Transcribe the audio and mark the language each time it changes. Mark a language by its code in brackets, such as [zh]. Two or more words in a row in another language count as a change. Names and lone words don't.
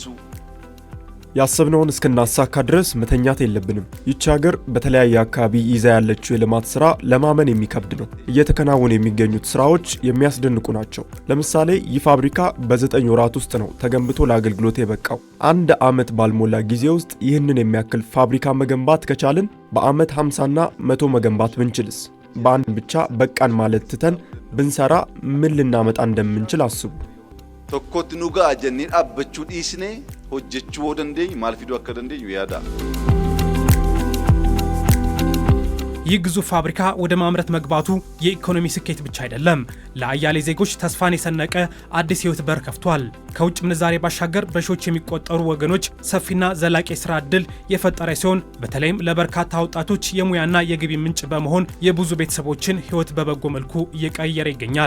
[am] ያሰብነውን እስክናሳካ ድረስ መተኛት የለብንም። ይህች ሀገር በተለያየ አካባቢ ይዛ ያለችው የልማት ስራ ለማመን የሚከብድ ነው። እየተከናወኑ የሚገኙት ስራዎች የሚያስደንቁ ናቸው። ለምሳሌ ይህ ፋብሪካ በ9 ወራት ውስጥ ነው ተገንብቶ ለአገልግሎት የበቃው። 1 ዓመት ባልሞላ ጊዜ ውስጥ ይህንን የሚያክል ፋብሪካ መገንባት ከቻልን በአመት 50ና 100 መገንባት ብንችልስ? በአንድ ብቻ በቃን ማለት ትተን ብንሰራ ምን ልናመጣ እንደምንችል አስቡ። [om] tokkotti nuga ajanneen abbachuu dhiisne hojjechuu dandeenyu maal fiduu akka dandeenyu yaada. [am] ይህ ግዙፍ ፋብሪካ ወደ ማምረት መግባቱ የኢኮኖሚ ስኬት ብቻ አይደለም፣ ለአያሌ ዜጎች ተስፋን የሰነቀ አዲስ ህይወት በር ከፍቷል። ከውጭ ምንዛሬ ባሻገር በሺዎች የሚቆጠሩ ወገኖች ሰፊና ዘላቂ ስራ እድል የፈጠረ ሲሆን በተለይም ለበርካታ ወጣቶች የሙያና የገቢ ምንጭ በመሆን የብዙ ቤተሰቦችን ህይወት በበጎ መልኩ እየቀየረ ይገኛል።